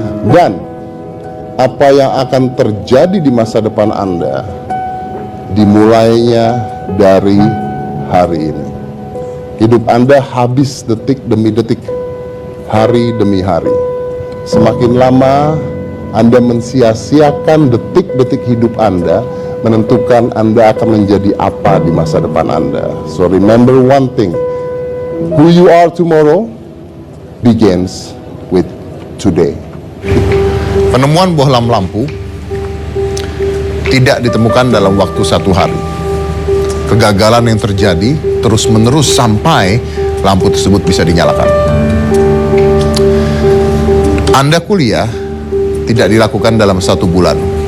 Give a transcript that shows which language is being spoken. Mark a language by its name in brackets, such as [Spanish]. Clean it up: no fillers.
[Indonesian] Dan apa yang akan terjadi di masa depan Anda dimulainya dari hari ini. Hidup Anda habis detik demi detik, hari demi hari. Semakin lama Anda mensia-siakan detik-detik hidup Anda, menentukan Anda akan menjadi apa di masa depan Anda. [English] So remember one thing, who you are tomorrow begins with today. [Indonesian] Penemuan bohlam lampu tidak ditemukan dalam waktu satu hari. Kegagalan yang terjadi terus-menerus sampai lampu tersebut bisa dinyalakan. Anda kuliah tidak dilakukan dalam satu bulan.